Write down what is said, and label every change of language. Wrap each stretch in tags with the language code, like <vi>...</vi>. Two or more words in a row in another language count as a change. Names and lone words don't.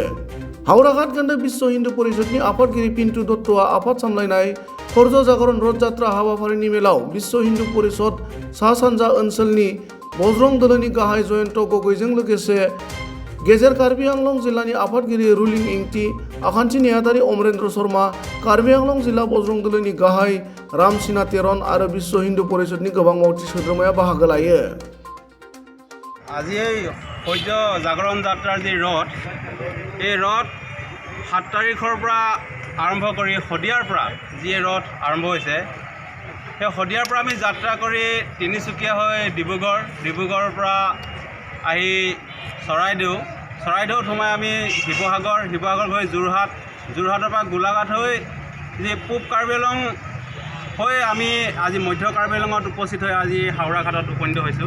<brx>हावराघाट खोन्दो विश्व हिन्दू परिषदनि आफादगिरि पिन्टु दत्तआ आफाद सामलायनाय खौर्ज जागरण रथ जात्रा हाबाफारिनि मेलाव विश्व हिन्दू परिषद सा सानजा ओनसोलनि बजरं दोलोनि गाहाय जयन्त गगैजों लोगोसे गेजेर कार्बि आंलं जिल्लानि आफादगिरि रुलिं इंति आखान्थि नेहाथारि अमरेन्द्र शर्मा कार्बि आंलं जिल्ला बजरं दोलोनि गाहाय रामसिना तेरन आरो विश्व हिन्दू परिषदनि गोबां मावथि सोद्रोमाया बाहागो लायो।</brx> <as>আজি এই সূৰ্য জাগৰণ যাত্ৰাৰ যি ৰথ এই ৰথ 7 তাৰিখৰ পৰা আৰম্ভ কৰি শদিয়াৰ পৰা যি ৰথ আৰম্ভ হৈছে সেই শদিয়াৰ পৰা আমি যাত্ৰা কৰি তিনিচুকীয়া হৈ ডিব্ৰুগড়ৰ পৰা আহি চৰাইদেউত সোমাই আমি শিৱসাগৰ হৈ যোৰহাটৰ পৰা গোলাঘাট হৈ যি পূব কাৰ্বি আংলং হৈ আমি আজি মধ্য কাৰ্বি আংলঙত উপস্থিত হৈ আজি হাওৰাঘাটত উপনীত হৈছোঁ।</as>